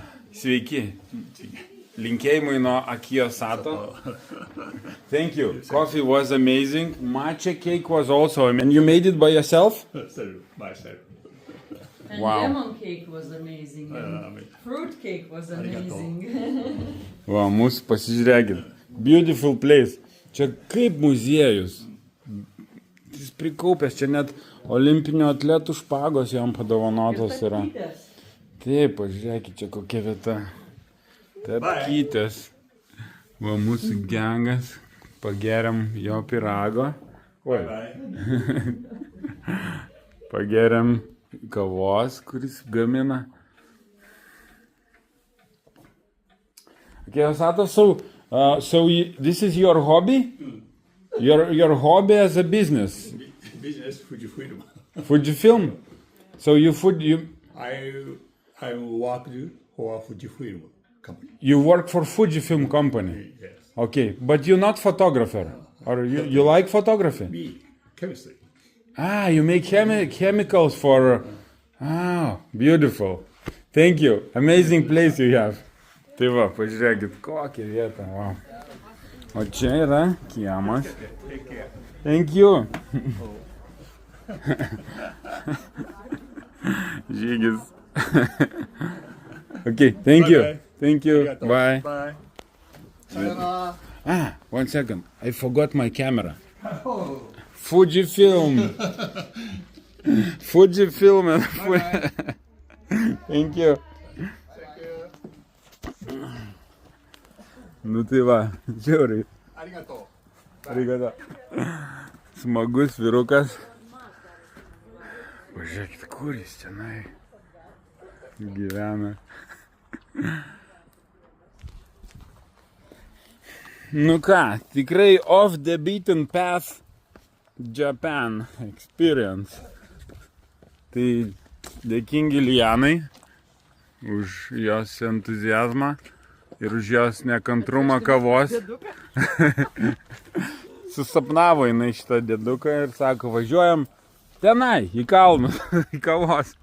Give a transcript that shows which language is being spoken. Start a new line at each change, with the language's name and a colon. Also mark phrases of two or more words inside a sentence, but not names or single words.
Lithuanian: Sveiki. Linkėjimai nuo Akijo Sato.
English: Thank you. Coffee was amazing. Matcha cake was also amazing. And you made it by yourself? Myself. And Wow. lemon cake was amazing. And fruit cake was amazing.
Lithuanian: Va, mūsų pasižiūrėkit.
English: Beautiful place.
Lithuanian: Čia kaip muziejus. Jis prikaupęs, čia net olimpinio atletų špagos jam padovanotos yra. Taip, pažiūrėkit, čia kokia vieta. Tapkytės. Va, mūsų gengas. Pageriam jo pirago. Oi. Pageriam kavos, kuris gamina.
English: Okay, Sato, this is your hobby? Your hobby as a business? Business Fujifilm. Fujifilm? So you I worked for Fujifilm company. you work for Fujifilm company? Yes. Okay, but you're not photographer? Or you like photography? Me, chemistry. Ah, you make chemicals for... Ah, beautiful. Thank you. Amazing place you have.
Lithuanian: Tai va, pažiūrėkit, kokią vietą. Wow. O čia yra kiemas.
English: Take care. Thank you. Žygis. Okay, thank you. Bye-bye. Thank you.
Japanese: Arigato.
English: Bye. Bye. Ah, 1 second. I forgot my camera. Fujifilm. Fujifilm. Thank you.
Lithuanian: Nu tai va, žiauriai.
Japanese: Arigato.
Lithuanian: Arigato. Smagus vyrukas. Pažiūrėkit, kur jis tenai gyvena. Nu ką, tikrai
English: off the beaten path Japan experience.
Lithuanian: Tai dėkingi Lijanai už jos entuziazmą ir už jos nekantrumą kavos. Susapnavo jinai šitą dėduką ir sako, važiuojam tenai, į kalnus, į kavos.